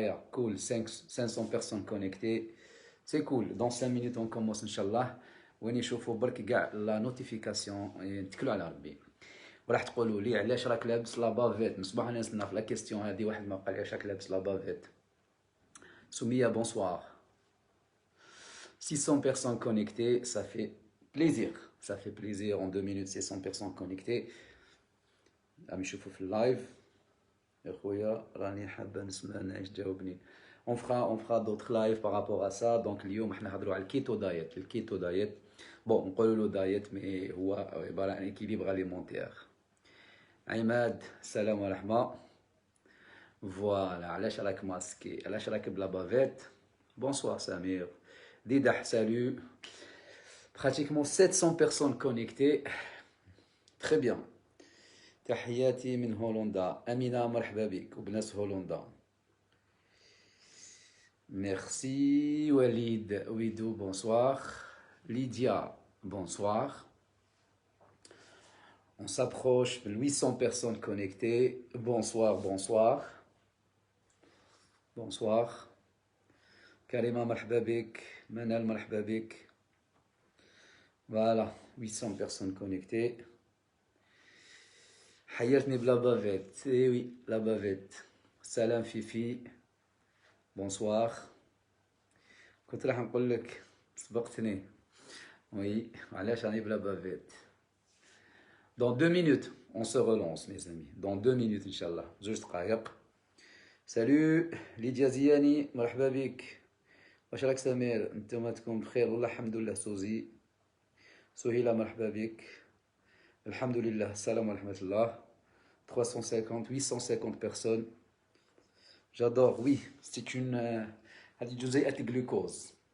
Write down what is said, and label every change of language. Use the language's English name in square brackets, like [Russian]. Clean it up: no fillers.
[French] Cool, 500 personnes connectées. C'est cool. Dans 5 minutes, on commence, Inch'Allah. [Arabic] وين يشوفوا برك كاع لا نوتيفيكاسيون يتكلوا على ربي. وراح تقولوا لي علاش راك لابس لا بافيت. مصباح نسنا في لا كيستيون هذه واحد ما قال علاش راك لابس لا بافيت. سمية [French] bonsoir. 600 personnes connectées, ça fait plaisir. Ça fait plaisir en 2 minutes, 600 personnes connectées. [Arabic] عم يشوفوا في اللايف. يا خويا راني حابه نسمع نعيش جاوبني. [French] On fera d'autres lives par rapport à ça. [Arabic] Donc اليوم احنا نهضروا على الكيتو دايت. الكيتو دايت بون نقولوا له دايت مي هو عباره عن اكيليبر اليمونتير. عماد سلام ورحمه. فوالا علاش راك ماسكي علاش راك بلا بافيت. [French] Bonsoir Samir. Didah, salut. Pratiquement 700 personnes connectées. Très bien. [Arabic] تحياتي من هولندا. أمينة مرحبا بك وبناس هولندا. [French] Merci Walid. Ouidou, bonsoir. Lydia, bonsoir. On s'approche de 800 personnes connectées. Bonsoir, bonsoir. Bonsoir. [Arabic] Karima مرحبا بك. Manal مرحبا بك. [French] Voilà, 800 personnes connectées. [Arabic] حيرتني بلا بافيت. [French] Eh oui, la bavette. Salam Fifi. Bonsoir. [Arabic] كنت راح نقول لك سبقتني. [French] Oui, [Arabic] علاش راني بلا بافيت. [French] Dans 2 minutes, on se relance mes amis. Dans 2 minutes Inch'Allah. [Arabic] زوج دقائق. [French] Salut [Arabic] Lydia Ziani, مرحبا بك. واش راك سمير؟ انتم تكون بخير والله الحمد لله. سوزي سهيلة مرحبا بك. الحمد لله السلام ورحمة الله. [French] 350, 850 personnes. J'adore, oui. C'est une [Arabic] هذه جزيئة الجلوكوز.